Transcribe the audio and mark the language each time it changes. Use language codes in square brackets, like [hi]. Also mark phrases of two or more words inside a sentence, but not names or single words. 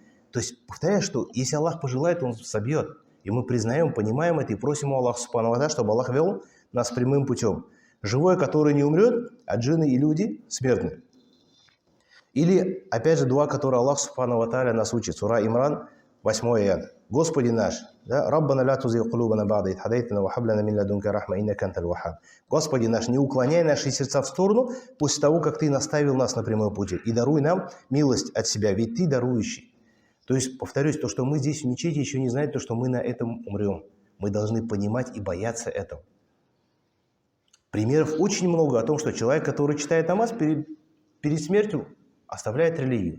[ru] То есть, повторяю, что если Аллах пожелает, Он собьет. И мы признаем, понимаем это и просим у Аллаха [ar] سبحانه وتعالى, [ru] чтобы Аллах вел нас прямым путем. Живое, которое не умрет, а джинны и люди смертны. Или, опять же, дуа, который Аллах [ar] سبحانه وتعالى [ru] нас учит. Сура Имран, 8 аят. «Господи наш, [ar] ربنا لا تزغ قلوبنا بعد إذ هديتنا وهب لنا من لدنك رحمة إنك أنت الوهاب». [ru] Господи наш, не уклоняй наши сердца в сторону после того, как Ты наставил нас на прямой путь, и даруй нам милость от Себя, ведь Ты дарующий. То есть, повторюсь, то, что мы здесь в мечети, еще не знает то, что мы на этом умрем. Мы должны понимать и бояться этого. Примеров очень много о том, что человек, который читает намаз, перед смертью оставляет религию.